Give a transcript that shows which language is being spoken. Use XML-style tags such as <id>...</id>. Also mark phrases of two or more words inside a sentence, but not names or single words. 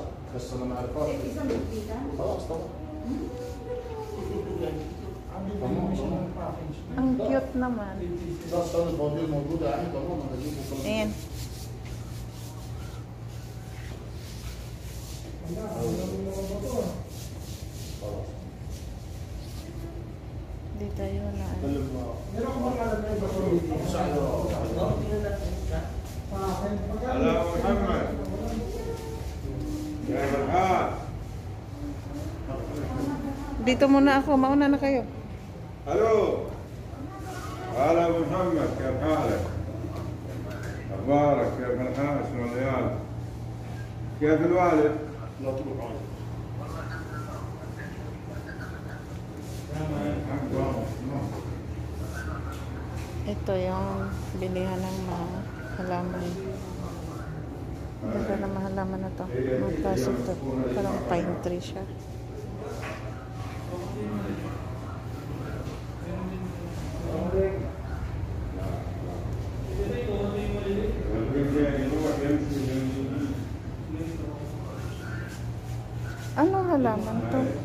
<ar>بس انا ما اعرفهاش. خلاص طبعا.</ar> <tl>Ang cute naman.</tl> <ar>ده الصيد الفواتير موجوده يعني طبعا هجيبه كمان.</ar> <tl>Ayan. Di tayo na.</tl> <ar>هلا محمد يا فرحان.</ar> <tl>Dito muna ako, mauna na kayo.</tl> <ar>الو هلا ابو محمد، كيف حالك؟ اخبارك؟ كيف الحال؟ شلون العيال؟ كيف الوالد؟ لا تروح عادي.</ar> <tl>Ito yung bilihan ng mga halaman. Ganda ng mga halaman na to. Magkaso ito. Parang pine tree siya. Anong halaman to?</tl>